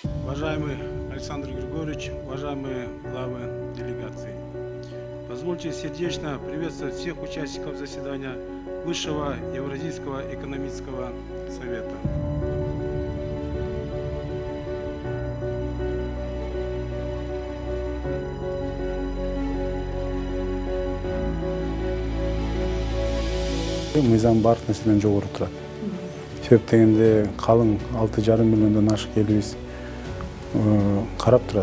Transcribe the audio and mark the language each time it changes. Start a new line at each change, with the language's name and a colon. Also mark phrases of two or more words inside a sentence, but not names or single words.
Russian: Уважаемый Александр Григорьевич, уважаемые главы делегации, позвольте сердечно приветствовать всех участников заседания Высшего Евразийского экономического совета.
Kyrgyz: Мыйзам бардык нерседен жогору турат. Себеп дегенде калың 6,5 миллиондон ашык элибиз карап турат.